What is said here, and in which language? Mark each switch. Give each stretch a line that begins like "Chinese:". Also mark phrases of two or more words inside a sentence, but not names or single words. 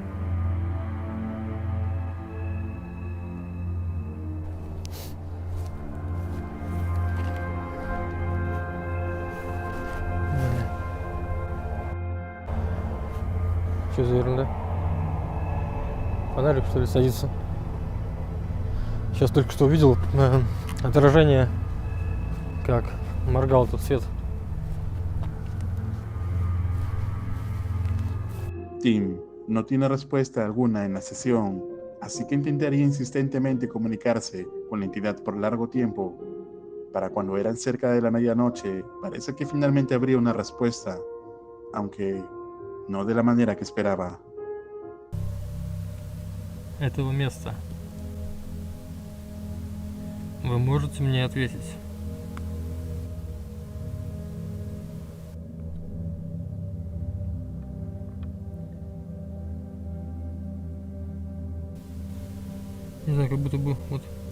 Russian: Что за ерунда? Фонарик, что ли, садится? Сейчас только что увидел отражение, как моргал тут свет.
Spanish: Tim no tiene respuesta alguna en la sesión, así que intentaría insistentemente comunicarse con la entidad por largo tiempo. Para cuando eran cerca de la medianoche, parece que finalmente habría una respuesta, aunque no de la manera que esperaba.
Russian: Этого места. Вы можете мне ответить? Не знаю, как будто бы вот.